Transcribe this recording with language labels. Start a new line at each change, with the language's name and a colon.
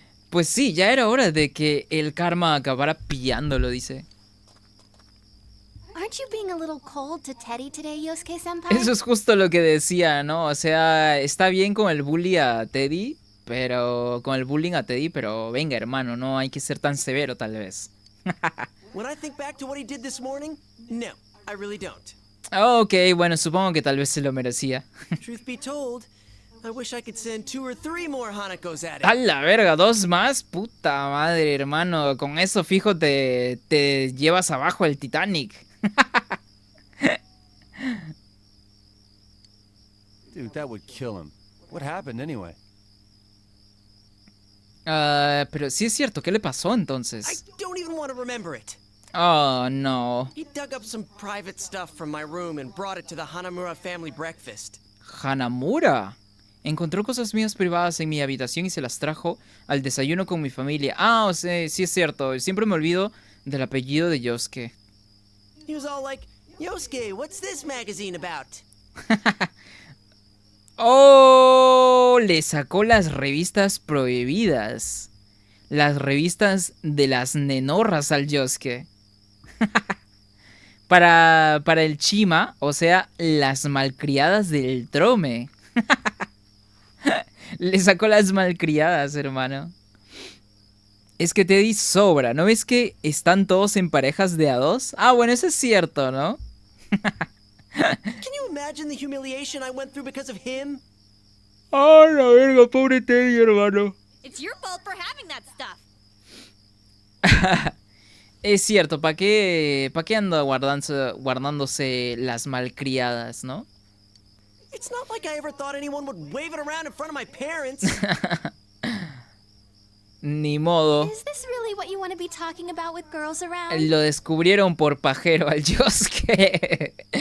Spanish: Pues sí, ya era hora de que el karma acabara pillándolo, dice.
English: Aren't you being a little cold to Teddy today, Yosuke-senpai?
Spanish: Eso es justo lo que decía, ¿no? O sea, está bien con el bully a Teddy, pero con el bullying a Teddy, pero venga, hermano, no hay que ser tan severo, tal vez.
English: When I think back to what he did this morning, no, I really don't.
Spanish: Ok, bueno, supongo que tal vez se lo merecía.
English: Truth be told, I wish I could send 2 or 3 more Hanakos at it.
Spanish: ¡A la verga! ¿2 más? Puta madre, hermano. Con eso fijo te llevas abajo el Titanic.
English: Dude, that would kill him. What happened anyway?
Spanish: Pero sí es cierto, ¿qué le pasó
English: I
Spanish: entonces?
English: don't even want to remember it. Oh, no. He dug up some private stuff from my room and brought it to the Hanamura family breakfast. Hanamura.
Spanish: Encontró cosas mías privadas en mi habitación y se las trajo al desayuno con mi familia. Ah, o sea, sí es cierto. Siempre me olvido del apellido de Yosuke.
English: He was all like, Yosuke, what's this magazine about? ¡Oh!
Spanish: Le sacó las revistas prohibidas. Las revistas de las nenorras al Yosuke. Para el Chima, o sea, las malcriadas del Trome. Le sacó las malcriadas, hermano. Es que Teddy sobra. ¿No ves que están todos en parejas de a dos? Ah, bueno, eso es cierto, ¿no?
English: Can you imagine the humiliation I went through because of him?
Spanish: Ah, la verga, pobre Teddy, hermano.
English: It's your fault for having that stuff.
Spanish: Es cierto, ¿para qué anda guardándose las malcriadas, no?
English: It's not like I ever thought anyone would wave it around in front of my parents.
Spanish: Ni modo.
English: Is this really what you want to be talking about with girls around?
Spanish: Lo descubrieron por pajero al Yosuke.